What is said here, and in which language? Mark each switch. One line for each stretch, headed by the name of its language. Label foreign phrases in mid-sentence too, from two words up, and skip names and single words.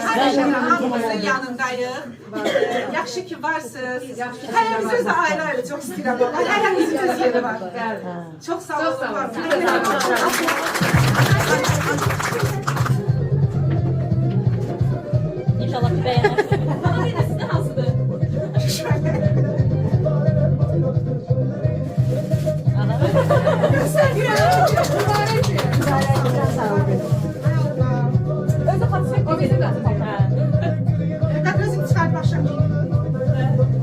Azerbaijani: hamımızın yanındayıq. Yaxşı ki varsınız. Hərəmizə də ayrı-ayrı çox istəyirəm. Hərəmizin öz yeri var. Çox sağ olun.
Turkish: İnşallah ki beğenirsiniz. Bana bir de size hansıdır? Göster Güler. o bizim zaten. Kadrosunu çıkart başlayalım.